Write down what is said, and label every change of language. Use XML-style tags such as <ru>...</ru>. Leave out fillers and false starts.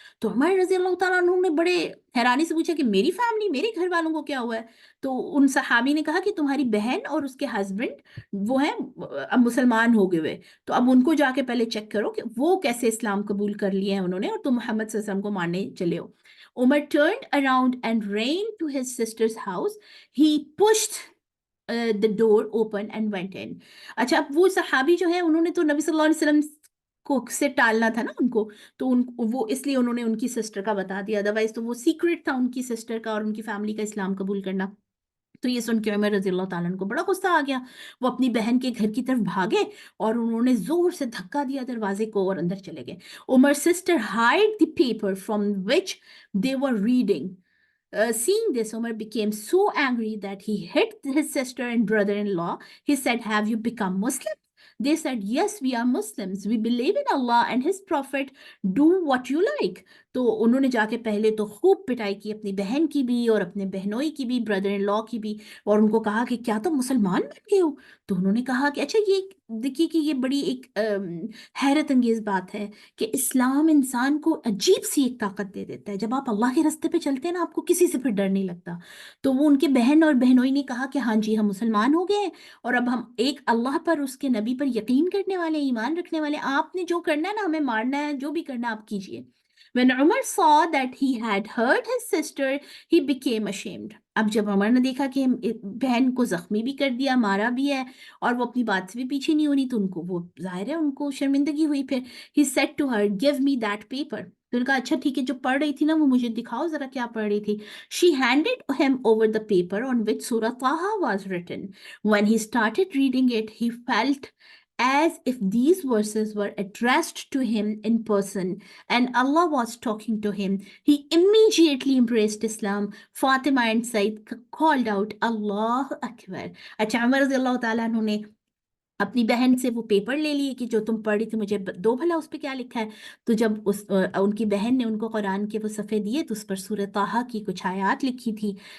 <hi>तो उमर रजी अल्लाह तआला अन्हु ने बड़े हैरानी से पूछा कि मेरी फैमिली, मेरे घर वालों को क्या हुआ है? तो उन सहाबी ने कहा कि तुम्हारी बहन और उसके हस्बैंड वो हैं, अब मुसलमान हो गए हुए, तो अब उनको जाके पहले चेक करो कि वो कैसे इस्लाम कबूल कर लिए हैं उन्होंने, और तुम मोहम्मद सल्लल्लाहु अलैहि वसल्लम को मानने चले हो।</hi> <en>Umar turned around and ran to his sister's house. He pushed the door open and went in.</en> <hi>अच्छा, अब वो सहाबी जो है उन्होंने तो नबी सल्लल्लाहु अलैहि वसल्लम को से टालना था ना उनको, तो वो इसलिए उन्होंने उनकी सिस्टर का बता दिया, अदरवाइज तो वो सीक्रेट था उनकी सिस्टर का और उनकी फैमिली का इस्लाम कबूल करना। तो ये सुन के उमर रजी अल्लाह ताला अन्हु को बड़ा गुस्सा आ गया। वो अपनी बहन के घर की तरफ भागे और उन्होंने जोर से धक्का दिया दरवाजे को और अंदर चले गए।</hi> <en>Umar sister hide the paper from which they were reading. Seeing this, Umar became so angry that he hit his sister and brother-in-law. He said, have you become Muslim? They said, yes, we are Muslims. We believe in Allah and His Prophet. Do what you like.</en> <hi>तो उन्होंने जाके पहले तो खूब पिटाई की अपनी बहन की भी और अपने बहनोई की भी, ब्रदर इन लॉ की भी, और उनको कहा कि क्या तुम मुसलमान बन गए हो? तो उन्होंने कहा कि अच्छा, ये देखिए कि ये बड़ी एक हैरत अंगेज बात है कि इस्लाम इंसान को अजीब सी एक ताकत दे देता है। जब आप अल्लाह के रास्ते पे चलते हैं ना, आपको किसी से फिर डर नहीं लगता। तो वो उनके बहन और बहनोई ने कहा कि हाँ जी, हम मुसलमान हो गए हैं, और अब हम एक अल्लाह पर, उसके नबी पर यकीन करने वाले, ईमान रखने वाले, आपने जो करना है ना, हमें मारना है, जो भी करना आप कीजिए।</hi> <en>When Umar saw that he had hurt his sister, he became ashamed.</en> <hi>अब जब उमर ने देखा कि बहन को जख्मी भी कर दिया, मारा भी है, और वो अपनी बात से भी पीछे नहीं हो रही, तो उनको वो जाहिर है उनको शर्मिंदगी हुई। फिर</hi> <en>he said to her, give me that paper.</en> <hi>तो उन्होंने कहा अच्छा ठीक है, जो पढ़ रही थी ना वो मुझे दिखाओ जरा क्या पढ़ रही थी।</hi> <en>She handed him over the paper on which Surah Taha was written. When he started reading it, he felt as if these verses were addressed to him in person and Allah was talking to him. He immediately embraced Islam. Fatima and Said called out, Allah Akbar.</en> <hi>अच्छा, उमर रज़ी अल्लाह ताला अन्हु ने अपनी बहन से वो paper ले लिए कि जो तुम पढ़ रही थी मुझे दो भला उस पे क्या लिखा है। तो जब उनकी बहन ने उनको कुरान के वो सफ़े दिए तो उस पर सूरह ताहा की कुछ आयत लिखी थी।</hi>